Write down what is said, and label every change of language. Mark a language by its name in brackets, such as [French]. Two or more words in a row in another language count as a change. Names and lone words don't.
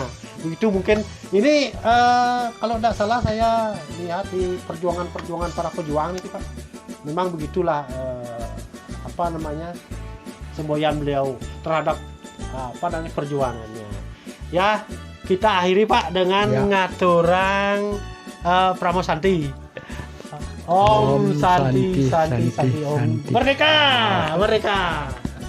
[Indonesian] Begitu mungkin ini kalau tidak salah saya lihat di perjuangan para pejuang itu Pak. Memang begitulah semboyan beliau terhadap perjuangannya. Ya, kita akhiri Pak dengan ngaturang Pramosanti. [Sanskrit] Om Santi Santi Santi Om. [Indonesian] Merdeka, merdeka.